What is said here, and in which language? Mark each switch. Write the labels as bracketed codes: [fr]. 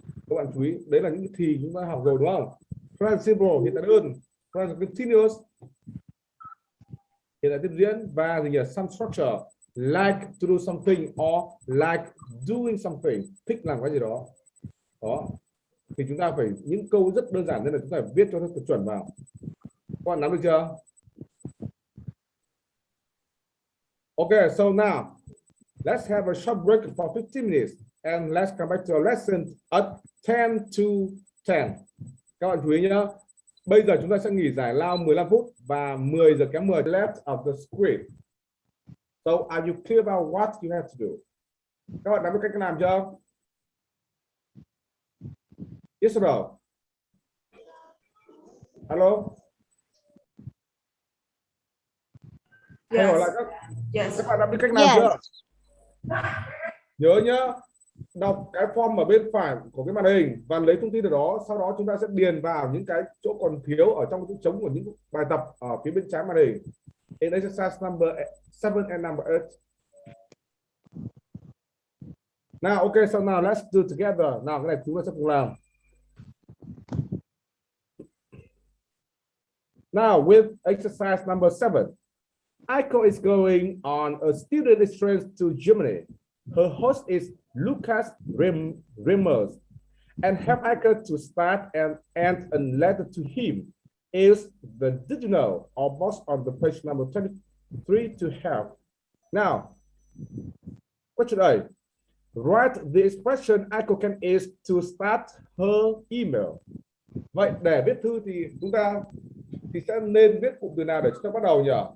[vi] Các bạn chú ý, đấy là những thì chúng ta học rồi đúng không? Present simple hiện tại đơn, present continuous hiện tại tiếp diễn, và gì nhỉ, [en] some structure like to do something or like doing something, [vi] thích làm cái gì đó. Đó thì chúng ta phải những câu rất đơn giản nên là chúng ta phải viết cho nó chuẩn vào. Các bạn nắm được chưa? [en] Okay, so now let's have a short break for 15 minutes and let's come back to our lesson at 10 to 10. [vi] Các bạn chú ý nhé. Bây giờ chúng ta sẽ nghỉ giải lao 15 phút và 10 giờ kém 10 [en] left of the script. So are you clear about what you have to do? [vi] Các bạn nắm được cách làm chưa? [en] Yes or no? Hello? Yes. [vi] Hỏi lại các bạn đã biết cách làm chưa? Nhớ nhá, đọc cái form ở bên phải của cái màn hình và lấy thông tin từ đó, sau đó chúng ta sẽ điền vào những cái chỗ còn thiếu ở trong cái chỗ trống của những bài tập ở phía bên trái màn hình. [en] In exercise number 7 and number 8. Now, okay, so now let's do together. [vi] Nào, cái này chúng ta sẽ cùng làm. [en] Now, with exercise number 7. Aiko is going on a student exchange to Germany. Her host is Lucas Rimmers, and help Aiko to start and end a letter to him is the did you know or box on the page number 23 to help. Now, question A. Write the expression Aiko can use to start her email. [vi] Vậy để viết thư thì chúng ta sẽ nên viết cụm từ nào để chúng ta bắt đầu nhỉ?